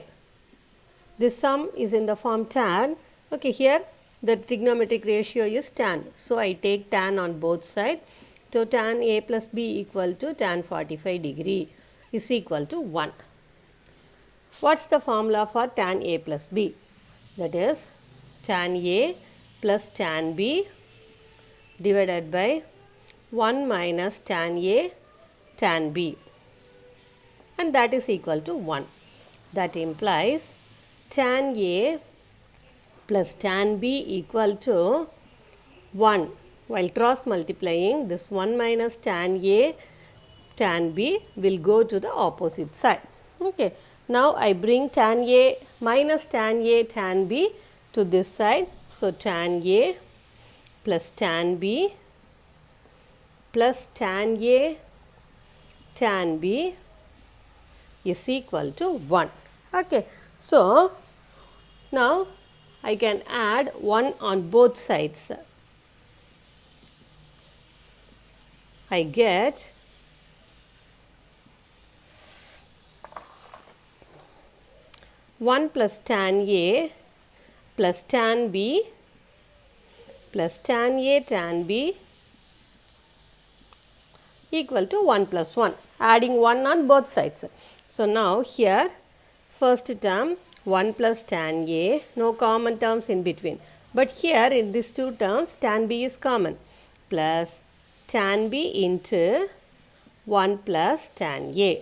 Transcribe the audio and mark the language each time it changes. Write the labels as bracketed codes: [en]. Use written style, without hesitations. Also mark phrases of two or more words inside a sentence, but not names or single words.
[en] This sum is in the form tan. Okay, here the trigonometric ratio is tan. So, I take tan on both sides. So, tan a plus b equal to tan 45 degree is equal to 1. What is the formula for tan a plus b? That is tan a plus tan b divided by 1 minus tan a tan b, and that is equal to 1. That implies tan a plus tan b equal to 1. While cross multiplying, this 1 minus tan a tan b will go to the opposite side. Okay. Now, I bring tan a minus tan a tan b to this side. So, tan a plus tan b plus tan a tan b is equal to 1. Okay. So, now I can add 1 on both sides. I get one plus tan a plus tan b plus tan a tan b equal to 1 plus 1, adding 1 on both sides. So, now here first term 1 plus tan a, no common terms in between, but here in these two terms tan b is common, plus tan b into 1 plus tan a.